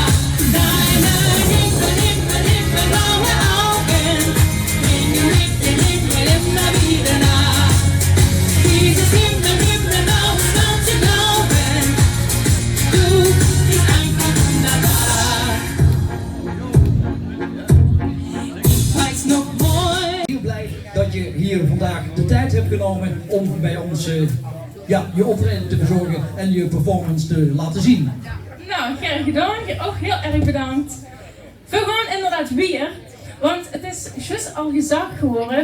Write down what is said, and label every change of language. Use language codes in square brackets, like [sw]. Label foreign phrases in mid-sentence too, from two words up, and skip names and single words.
[de] Deine Himmel, Himmel, himmelblaue Augen bringen mich den Himmel immer wieder nah. Dieses Himmel, himmelblau ist kaum zu glauben. Du bist einfach wunderbar. Ich weiß noch heute. [nl] Heel blij dat je hier vandaag de tijd hebt genomen om bij ons je optreden te verzorgen en je performance te laten zien. Nou, graag gedaan. Ook heel erg bedankt. We gaan inderdaad weer, want het is juist al gezag geworden.